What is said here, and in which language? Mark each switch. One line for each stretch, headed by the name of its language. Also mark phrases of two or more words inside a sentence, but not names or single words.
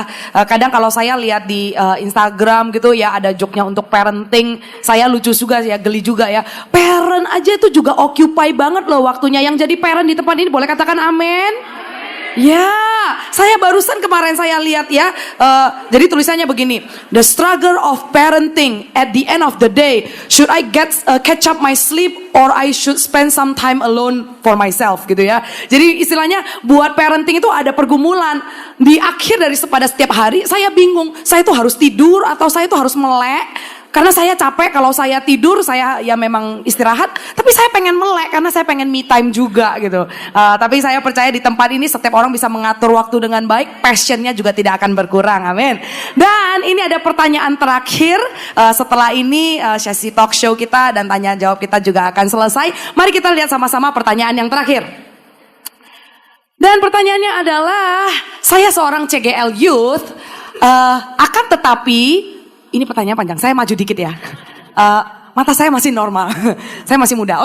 Indonesian: Kadang kalau saya lihat di Instagram gitu ya, ada joke-nya untuk parenting. Saya lucu juga ya, geli juga ya. Parent aja itu juga occupy banget loh waktunya. Yang jadi parent di tempat ini boleh katakan amin? Ya, saya barusan kemarin saya lihat ya. Jadi tulisannya begini,
English: the struggle of parenting at the end of the day. Should I catch up my sleep or I should spend some time alone for myself
Indonesian: gitu ya. Jadi istilahnya buat parenting itu ada pergumulan. Di akhir dari pada setiap hari saya bingung, saya itu harus tidur atau saya itu harus melek. Karena saya capek, kalau saya tidur saya ya memang istirahat, tapi saya pengen melek karena saya pengen
English: me time
Indonesian: juga gitu. Tapi saya percaya di tempat ini setiap orang bisa mengatur waktu dengan baik, passionnya juga tidak akan berkurang, amin. Dan ini ada pertanyaan terakhir, setelah ini sesi
English: talk show
Indonesian: kita dan tanya jawab kita juga akan selesai. Mari kita lihat sama-sama pertanyaan yang terakhir. Dan pertanyaannya adalah, saya seorang CGL Youth, akan tetapi ini pertanyaan panjang, saya maju dikit ya. Mata saya masih normal, saya masih muda.